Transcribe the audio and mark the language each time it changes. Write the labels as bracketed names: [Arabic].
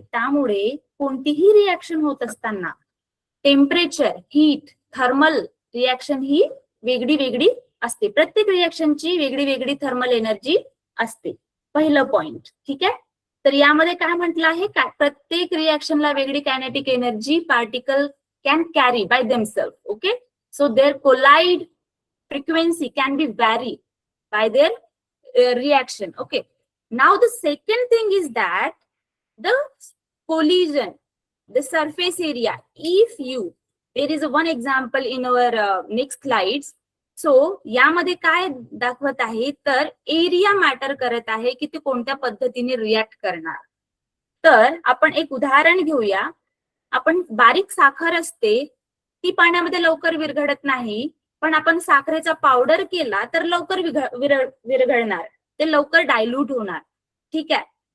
[Marathi] त्यामुळे कोणतीही रिॲक्शन होत असताना टेम्परेचर, हीट, थर्मल रिॲक्शन ही वेगळी वेगळी असते. प्रत्येक रिॲक्शनची वेगळी वेगळी थर्मल एनर्जी असते. पहिलं पॉइंट. ठीक आहे. तर यामध्ये काय म्हटलं आहे, प्रत्येक रिॲक्शनला वेगळी kinetic energy [English] Particle can carry by themselves. Okay, so their collide frequency can be varied by their reaction. Okay, now the second thing is that the collision, the surface area. If there is one example in our next slides. [Marathi] So यामध्ये काय दाखवत आहे, तर area matter करत आहे की ते कोणत्या पद्धतीने रिॲक्ट करणार. तर आपण एक उदाहरण घेऊया. आपण बारीक साखर असते, ती पाण्यामध्ये लवकर विरघळत नाही, पण आपण साखरेचा पावडर केला तर लवकर विरघळणार, ते लवकर डायल्यूट होणार. ठीक आहे.